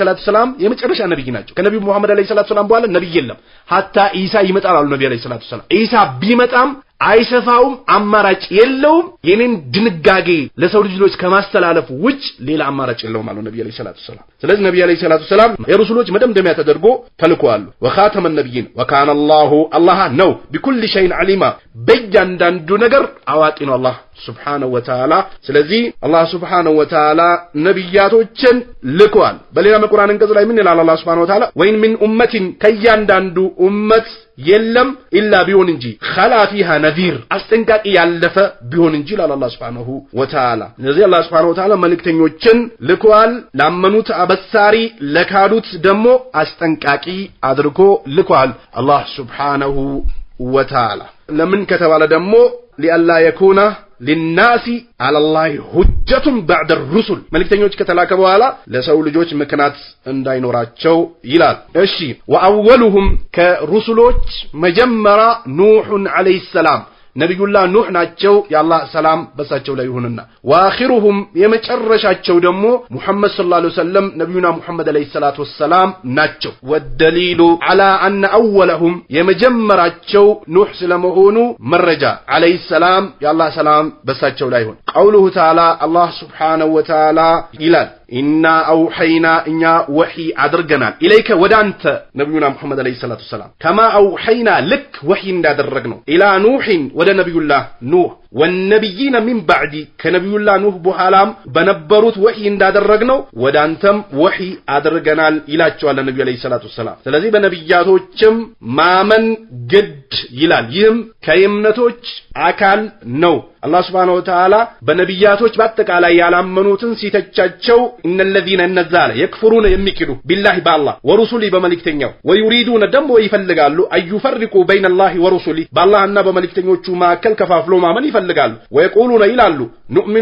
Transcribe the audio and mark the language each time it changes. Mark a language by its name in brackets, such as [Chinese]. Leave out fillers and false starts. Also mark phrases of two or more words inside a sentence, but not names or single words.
[Arabic] الصلاة السلام [Amharic] የመጨረሻ ነብይ ናቸው ከነብዩ መሐመድ [Arabic] عليه الصلاة السلام [Amharic] በኋላ ነብይ የለም ሐታ ኢሳ ይመጣል አሉ ነብዩ [Arabic] عليه الصلاة السلام [Amharic] ኢሳ ቢመጣም አይሰፋውም አማራጭ የለውም የኔን ድንጋጌ ለሰው ልጆች ከማስተላለፍ ውጭ ሌላ አማራጭ የለውም አሉ ነብዩ [Arabic] عليه الصلاة السلام [Amharic] ስለዚህ ነብዩ [Arabic] عليه الصلاة السلام [Amharic] የረሱሎች መደምደሚያ ተደርጎ ተልከዋል [Arabic] وخاتم النبيين وكان الله [Amharic] ነው [Arabic] بكل شيء عليما [Amharic] በእያንዳንዱ ነገር አዋቂ ነው አላህ [Arabic] سبحانه وتعالى [Amharic] ስለዚህ አላህ [Arabic] سبحانه وتعالى [Amharic] ነብያቶችን ልከዋል በሌላ የቁርአን አንቀጽ ላይ ምን ይላል አላህ [Arabic] سبحانه وتعالى وإن من أمة [Amharic] ከያንዳንዱ ኡመት የለም ኢላ ቢሆን እንጂ [Arabic] خلا فيها نذير [Amharic] አስጠንቃቂ ያለፈ ቢሆን እንጂ ይላል አላህ [Arabic] سبحانه وتعالى [Amharic] ስለዚህ አላህ [Arabic] سبحانه وتعالى [Amharic] መልእክተኞችን ልከዋል ላመኑት አበሳሪ ለካዱት ደግሞ አስጠንቃቂ አድርጎ ልከዋል አላህ [Arabic] سبحانه وتعالى [Amharic] ለምን ከተባለ ደግሞ [Arabic] لئلا يكون للناس على الله حجة بعد الرسل [Amharic] መልእክተኞች ከተላከ በኋላ ለሰው ልጆች ምክንያት እንዳይኖራቸው ይላል እሺ ወአወሉሁም ከሩሱሎች መጀመሪያ ኑህ [Arabic] عليه السلام [Amharic] ነብዩላህ ኑህ ናቸው ያላህ ሰላም በሳቸው ላይ ይሁንና واخرهم የመጨረሻቸው ደግሞ ሙሐመድ ሰለላሁ [Arabic] عليه وسلم [Amharic] ነብዩና ሙሐመድ [Arabic] عليه الصلاة والسلام [Amharic] ናቸው [Arabic] والدليل على ان اولهم [Amharic] የመጀመራቸው ኑህ ስለመሆኑ መረጃ [Arabic] عليه السلام [Amharic] ያላህ ሰላም በሳቸው ላይ ይሁን [Arabic] قوله تعالى الله سبحانه وتعالى [Amharic] ይላል [Arabic] إنا أوحينا [Amharic] እኛ ወህይ አድርገናል ኢለይከ ወዳንተ ነብዩና ሙሐመድ [Arabic] عليه الصلاة السلام كما أوحينا [Amharic] ልክ ወህይ እንዳደረግነው [Arabic] إلى نوح [Amharic] ወደ ነብዩላህ ኑህ [Arabic] والنبيين من بعد [Amharic] ከነብዩላህ ኑህ በኋላም በነበሩት ወህይ እንዳደረግነው ወዳንተም ወህይ አድርገናል ይላቸዋል ነብዩ [Arabic] عليه الصلاة [Amharic] ሰላም ስለዚህ በነብያቶችም ማመን ግድ ይላል ይህም ከእምነቶች አካል ነው አላህ [Arabic] سبحانه وتعالى [Amharic] በነብያቶች በአጠቃላይ ያላመኑትን ሲተቻቸው እነለዚነ እነዛለ የክፍሩን የሚክዱ ቢላሂ በአላህ ወሩሱሊ በመልእክተኛው ወይሪዱነ ደሞ ይፈልጋሉ [Arabic] أن يفرقوا بين الله ورسله [Amharic] በአላህና በመልእክተኞቹ መካከል ከፋፍሎ ማመን ይፈልጋሉ ወይቁሉነ ይላሉ ኑእሚኑ